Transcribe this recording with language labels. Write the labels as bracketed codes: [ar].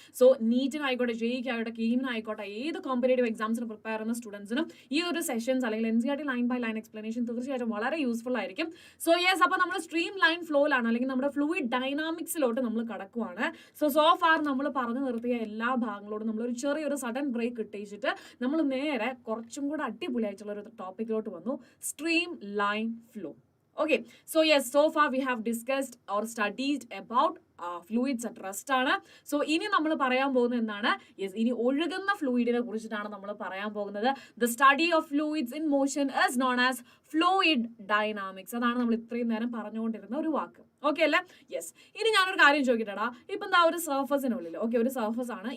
[ml] So നീറ്റിനായിക്കോട്ടെ, ജെയ്ക്കായിക്കോട്ടെ, കീമിനായിക്കോട്ടെ, ഏത് competitive എക്സാംസിന് prepare ചെയ്യുന്ന സ്റ്റുഡൻസിനും ഈ ഒരു സെഷൻസ് അല്ലെങ്കിൽ NCERT line by line explanation തീർച്ചയായിട്ടും വളരെ യൂസ്ഫുൾ ആയിരിക്കും. സോ യെസ്, അപ്പോൾ നമ്മൾ സ്ട്രീം ലൈൻ ഫ്ലോയിലാണ് അല്ലെങ്കിൽ നമ്മുടെ ഫ്ലൂയിഡ് ഡൈനാമിക്സിലോട്ട് നമ്മൾ കടക്കുവാണ്. സോ ഫാർ നമ്മൾ പറഞ്ഞു നിർത്തിയ എല്ലാ ഭാഗങ്ങളോടും നമ്മളൊരു ചെറിയൊരു സഡൻ ബ്രേക്ക് ഇട്ടിച്ചിട്ട് നമ്മൾ നേരെ കുറച്ചും കൂടെ അടിപൊളിയായിട്ടുള്ള ഒരു ടോപ്പിക്കിലോട്ട് വന്നു, stream line flow. [en] Okay, so yes, so far we have discussed or studied about fluids at rest ആണ്. [ml] സോ ഇനി നമ്മൾ പറയാൻ പോകുന്നത് എന്താണ്? ഇനി ഒഴുകുന്ന ഫ്ലൂയിഡിനെ കുറിച്ചിട്ടാണ് നമ്മൾ പറയാൻ പോകുന്നത്. [en] The study of fluids in motion is known as fluid dynamics. [ml] അതാണ് നമ്മൾ ഇത്രയും നേരം പറഞ്ഞുകൊണ്ടിരുന്ന ഒരു വാക്ക്. ഓക്കെ അല്ലേ? യെസ്. ഇനി ഞാനൊരു കാര്യം ചോദിക്കട്ടെടാ. ഇപ്പം എന്താ ഒരു സർഫസിനുള്ളിൽ, ഓക്കെ, ഒരു സർഫസ് ആണ്.